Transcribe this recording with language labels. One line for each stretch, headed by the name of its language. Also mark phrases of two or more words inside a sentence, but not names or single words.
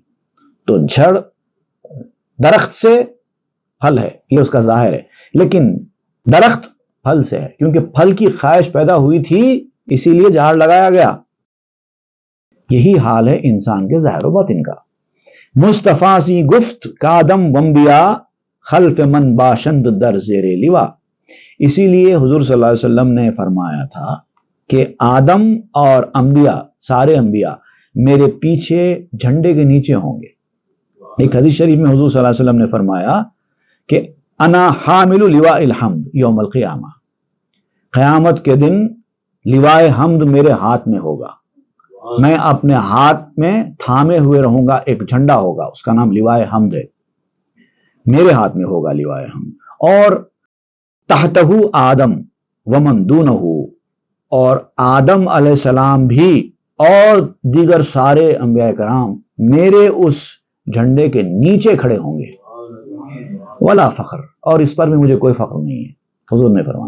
Urdu: تو جڑ درخت سے پھل ہے، یہ اس کا ظاہر ہے، لیکن درخت پھل سے ہے، کیونکہ پھل کی خواہش پیدا ہوئی تھی اسی لیے جھاڑ لگایا گیا۔ یہی حال ہے انسان کے ظاہر و باطن کا۔
Persian: مصطفیٰ سی گفت کادم وانبیاء، خلف من باشند در زیر لوا۔
Urdu: اسی لیے حضور
Arabic: صلی اللہ علیہ وسلم
Urdu: نے فرمایا تھا کہ آدم اور انبیاء، سارے انبیاء میرے پیچھے جھنڈے کے نیچے ہوں گے۔ ایک حدیث شریف میں حضور
Arabic: صلی اللہ علیہ وسلم
Urdu: نے فرمایا کہ
Arabic: انا حامل لواء الحمد یوم القیامہ،
Urdu: قیامت کے دن لوائے حمد میرے ہاتھ میں ہوگا، میں اپنے ہاتھ میں تھامے ہوئے رہوں گا، ایک جھنڈا ہوگا، اس کا نام لوائے حمد ہے، میرے ہاتھ میں ہوگا لوائے حمد۔ اور
Arabic: تحتہ آدم ومن دونہ،
Urdu: اور آدم
Arabic: علیہ السلام
Urdu: بھی اور دیگر سارے انبیاء کرام میرے اس جھنڈے کے نیچے کھڑے ہوں گے،
Arabic: ولا فخر،
Urdu: اور اس پر بھی مجھے کوئی فخر نہیں ہے، حضور نے فرمایا۔